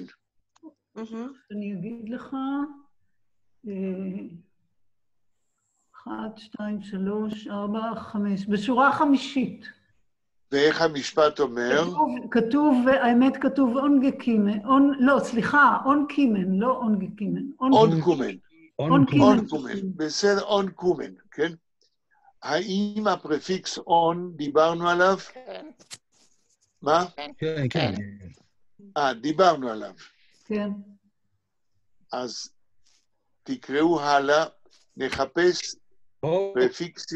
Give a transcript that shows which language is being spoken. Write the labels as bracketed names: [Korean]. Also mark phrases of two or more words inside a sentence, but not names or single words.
[Hebrew] אני אגיד לך, 1, 2, 3, 4, 5, בשורה חמישית. ואיך המשפט אומר? כתוב, האמת כתוב [Yiddish] אונגה קימן, [Hebrew] לא, סליחה, [Yiddish] און קימן, לא אונגה קימן. און קומן. און קימן. [Hebrew] בסדר, [Yiddish] און קומן, [Hebrew] כן? האם הפרפיקס און, דיברנו עליו? כן. מה? כן, כן. דיברנו עליו. כן. אז תקראו הלאה, נחפש פרפיקסי.